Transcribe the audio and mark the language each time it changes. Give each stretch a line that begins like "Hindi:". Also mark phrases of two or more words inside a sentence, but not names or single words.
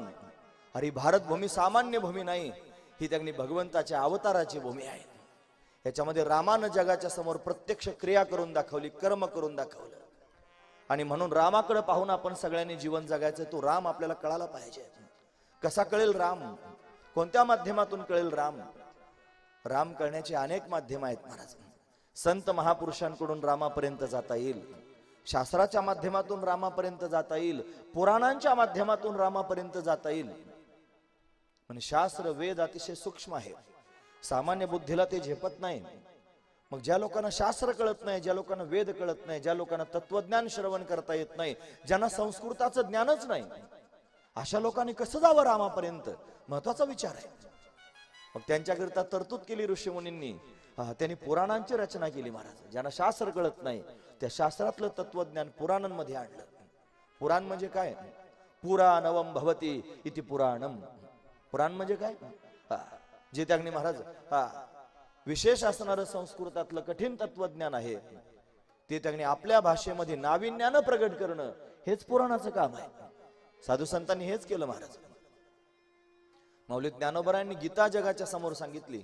Marathi: अरे भारत भूमी सामान्य भूमी नाही, ही त्यांनी भगवंताच्या अवताराची भूमी आहे. याच्यामध्ये रामानं जगाच्या समोर प्रत्यक्ष क्रिया करून दाखवली, कर्म करून दाखवलं. आणि म्हणून रामाकडे पाहून आपण सगळ्यांनी जीवन जगायचं. तो राम आपल्याला कळाला पाहिजे. कसा कळेल राम? कोणत्या माध्यमातून कळेल राम? राम कळण्याचे अनेक माध्यम आहेत महाराज. संत महापुरुषांकडून रामापर्यंत जाता येईल. शास्त्राच्या माध्यमातून रामापर्यंत जाता येईल. पुराणांच्या माध्यमातून रामापर्यंत जाता येईल. म्हणजे शास्त्र वेद अतिशय सूक्ष्म आहे. सामान्य बुद्धीला ते झेपत नाही. मग ज्या लोकांना शास्त्र कळत नाही, ज्या लोकांना वेद कळत नाही, ज्या लोकांना तत्वज्ञान श्रवण करता येत नाही, ज्यांना संस्कृताचं ज्ञानच नाही, अशा लोकांनी कसं जावं रामापर्यंत? महत्वाचा विचार आहे. मग त्यांच्याकरिता तरतूद केली ऋषीमुनींनी. त्यांनी पुराणांची रचना केली महाराज. ज्यांना शास्त्र कळत नाही त्या शास्त्रातलं तत्वज्ञान पुराणांमध्ये आणलं. पुराण म्हणजे काय?
Sanskrit: पुराणवम भवती इति पुराणम.
Marathi: पुराण म्हणजे काय? जे त्यांनी महाराज विशेष असणारं संस्कृतातलं कठीण तत्वज्ञान आहे ते त्यांनी आपल्या भाषेमध्ये नाविन्यानं प्रगट करणं, हेच पुराणाचं काम आहे. साधू संतांनी हेच केलं महाराज. मौलिक ज्ञानोबरांनी गीता जगाच्या समोर सांगितली.